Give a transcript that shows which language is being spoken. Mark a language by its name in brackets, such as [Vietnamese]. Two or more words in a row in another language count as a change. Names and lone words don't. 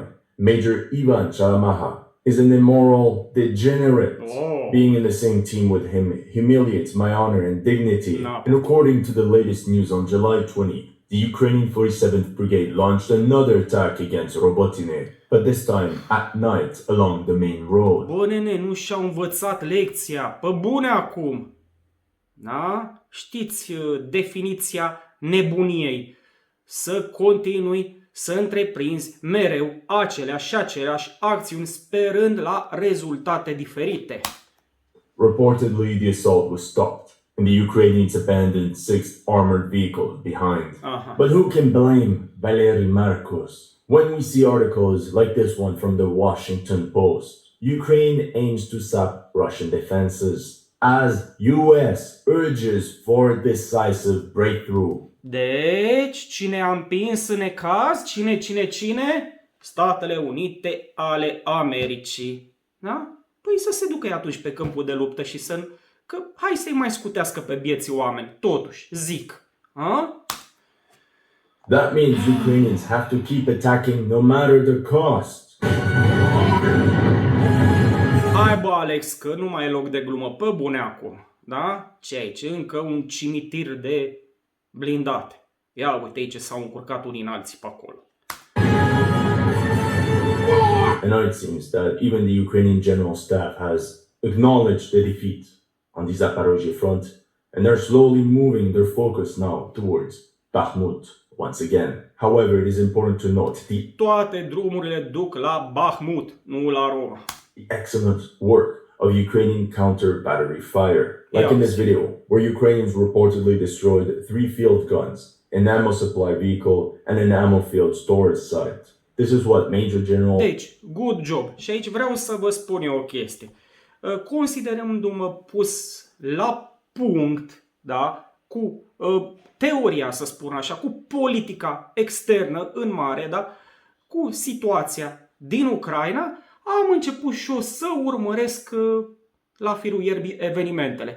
[English] Major Ivan Chalamaha is an immoral degenerate. Oh. Being in the same team with him humiliates my honor and dignity. No. And according to the latest news on July 20, the Ukrainian 47th Brigade launched another attack against Robotine, but this time at night along the main road. [Romanian] Bă, nene, nu și-au învățat lecția. Pe bune acum. Da? Știți definiția nebuniei. Să continui să întreprinzi mereu aceleași acțiuni sperând la rezultate diferite. [English] Reportedly, the assault was stopped, and the Ukrainians abandoned 6 armored vehicles behind. Aha. But who can blame Valery Marcos? When we see articles like this one from the Washington Post, Ukraine aims to sap Russian defenses as US urges for decisive breakthrough. [Romanian] Deci, cine a împins în necaz? Cine? Statele Unite ale Americii. Da? Păi să se ducă atunci pe câmpul de luptă și că hai să-i mai scutească pe bieții oameni. Totuși, zic. Ha? [English] That means Ukrainians have to keep attacking no matter the cost. [Romanian] Hai bă, Alex, că nu mai e loc de glumă. Pe bune acum. Da? Ce aici? Încă un cimitir de blindate. Ia uite aici s-au încurcat unii în alții pe acolo. [English] And now it seems that even the Ukrainian General Staff has acknowledged the defeat on the Zaporozhye front, and they're slowly moving their focus now towards Bakhmut once again. However, it is important to note [Romanian] Toate drumurile duc la Bakhmut, nu la Roma. [English] the excellent work of Ukrainian counter-battery fire. Like in this video, where Ukrainians reportedly destroyed 3 field guns, an ammo supply vehicle, and an ammo field storage site. This is what Major General... [Romanian] Deci, [English] good job. [Romanian] Și aici vreau să vă spun eu o chestie. Considerându-mă pus la punct, da, cu teoria, să spun așa, cu politica externă în mare, da, cu situația din Ucraina, am început și eu să urmăresc la firul ierbii evenimentele.